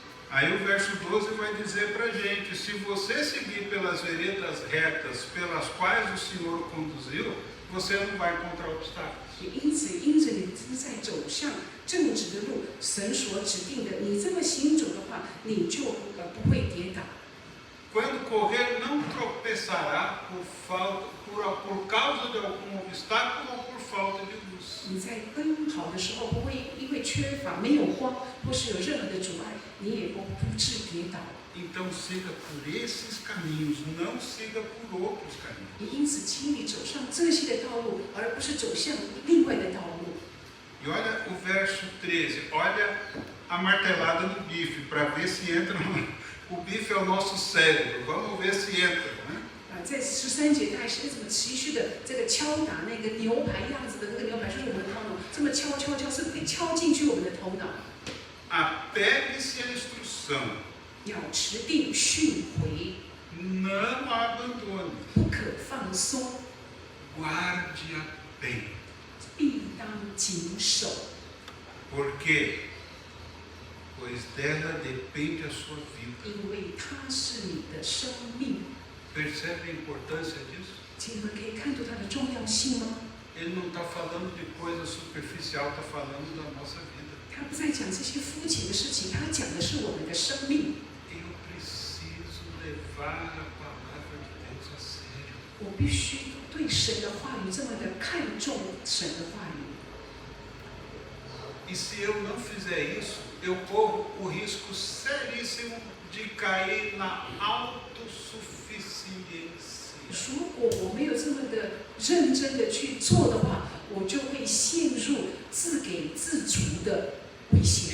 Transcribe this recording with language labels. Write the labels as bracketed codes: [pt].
[pt] Aí o verso 12 vai dizer para a gente, se você seguir pelas veredas retas pelas quais o Senhor conduziu, você não vai encontrar obstáculos. [zh] 也因此，因着你正在走向正直的路，神所指定的，你这么行走的话，你就不会跌倒。 [pt] Quando correr, não tropeçará por causa de algum obstáculo ou por falta de luz. [zh] 你在奔跑的时候，不会因为缺乏、没有光，或是有任何的阻碍，你也不致跌倒。 [pt] Então siga por esses caminhos, não siga por outros caminhos. [zh] 也因此，请你走上这些的道路，而不是走向另外的道路。 [pt] E olha o verso 13, olha a martelada no bife, para ver se entra no... O bife é o nosso cérebro, vamos ver se entra, né? [zh] 在13节，他还是这么持续的这个敲打那个牛排样子的那个牛排，就是我们的头脑，这么敲，是不是可以敲进去我们的头脑？ [pt] Apegue-se à instrução, [zh] 要持定训诲， [pt] não a abandone, [zh] 不可放松， [pt] guarde-a bem. [zh] 必当谨守， [pt] Por quê? Pois dela depende a sua vida. [zh] 因为它是你的生命。 [pt] Percebe a importância disso? [zh] 请你们可以看出它的重要性吗？ [pt] Ele não está falando de coisa superficial, está falando da nossa vida. [zh] 他不再讲这些肤浅的事情，他讲的是我们的生命。 [pt] Eu preciso levar a palavra de Deus a sério. [zh] 我必须对神的话语这么的看重神的话语。 [pt] E se eu não fizer isso, eu corro o risco seríssimo de cair na autossuficiência. [zh] 如果我没有这么的认真的去做的话，我就会陷入自给自足的危险。